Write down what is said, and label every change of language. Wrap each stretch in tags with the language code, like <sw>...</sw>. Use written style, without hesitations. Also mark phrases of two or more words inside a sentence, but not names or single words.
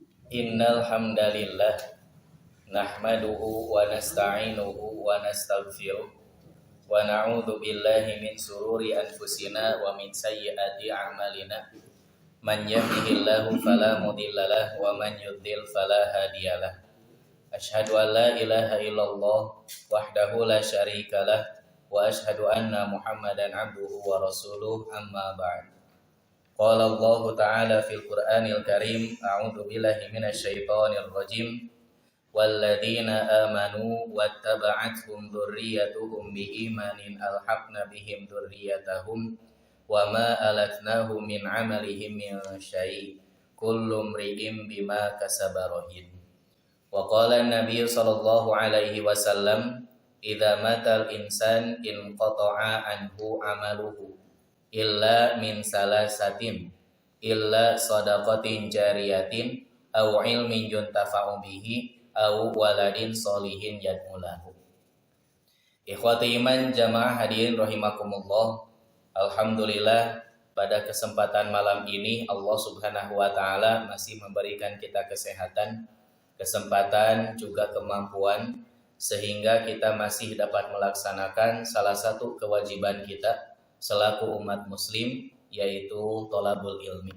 <ar>إن الحمد لله نحمده ونستعينه ونستغفره ونعوذ بالله من شرور أنفسنا ومن سيئات أعمالنا. من يهده الله فلا مضل له ومن يضلل فلا هادي له. أشهد أن لا إله إلا الله وحده لا شريك له وأشهد أن محمدا عبده ورسوله، أما بعد. قال الله تعالى في القرآن الكريم، أعوذ بالله من الشيطان الرجيم. والذين آمنوا واتبعتهم ذريتهم بإيمان ألحقنا بهم ذريتهم وما ألتناهم من عملهم من شيء'. كل امرئ بما كسب رهين. وقال النبي صلى الله عليه وسلم، إذا مات الإنسان انقطع عنه عمله إلا من ثلاثة، إلا صدقة جارية أو علم ينتفع به أو ولد صالح يدعو له. إخوتي إيمان جماعة حاضرين رحمكم الله. Alhamdulillah,</ar> <id>pada kesempatan malam ini Allah</id> <ar>Subhanahu wa taala</ar> <id>masih memberikan kita kesehatan, kesempatan juga kemampuan sehingga kita masih dapat melaksanakan salah satu kewajiban kita selaku umat muslim, yaitu</id> <ar>thalabul ilmi.</ar>